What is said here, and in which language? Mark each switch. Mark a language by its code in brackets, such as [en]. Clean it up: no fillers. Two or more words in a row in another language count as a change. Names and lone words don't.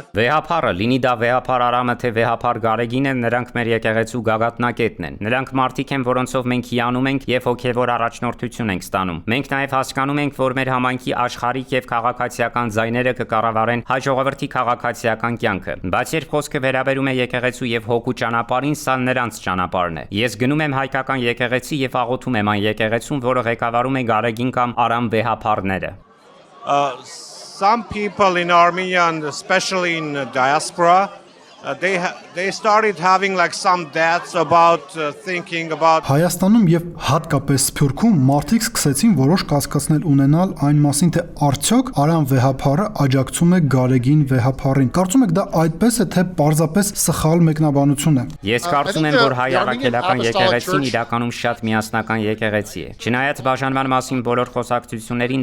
[hy] Վեհապարը, լինի դա վեհապար Արամը թե վեհապար Գարեգինը, նրանք մեր եկեղեցու գագաթնակետն են։ Նրանք մարդիկ են, որոնցով մենք հիանում ենք եւ հոգեվոր առաջնորդություն ենք ստանում։ Մենք նաեւ հասկանում ենք, որ մեր համայնքի աշխարհիկ եւ քաղաքացիական ձայները կկառավարեն հայ ժողովրդի քաղաքացիական կյանքը։ Բայց երբ խոսքը վերաբերում է եկեղեցու եւ հոգու ճանապարհին, սա նրանց ճանապարհն է։ Ես գնում եմ հայկական եկեղեցի եւ աղոթում եմ այն եկեղեցուն, որը ղեկավարում է Գարեգին կամ Արամ վեհապարները։ [en] Some people in Armenia and especially in diaspora they started having like some deaths about thinking about [hy] Հայաստանում եւ հատկապես Սփյուռքում մարդիկ սկսեցին որոշ կասկածներ ունենալ այն մասին, թե արդյոք Արամ վեհապարը աջակցում է Գարեգին վեհապարին։ Կարծում եք դա այդպես է, թե պարզապես սխալ մեկնաբանություն է։ Ես կարծում եմ, որ հայ առաքելական եկեղեցին իրականում շատ միասնական եկեղեցի է։ Չնայած բաժանման մասին բոլոր խոսակցություններին